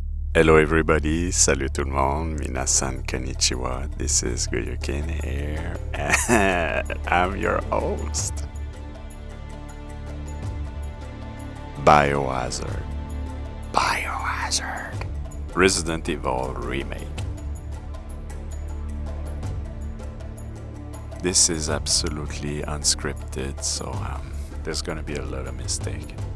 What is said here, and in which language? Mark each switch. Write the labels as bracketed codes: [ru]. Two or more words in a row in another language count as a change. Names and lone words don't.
[en] Hello everybody, [fr] salut tout le monde, [ja] みなさん こんにちは, [en] this is Goyokin here, and I'm your host. Biohazard. Resident Evil Remake. This is absolutely unscripted, so there's gonna be a lot of mistake.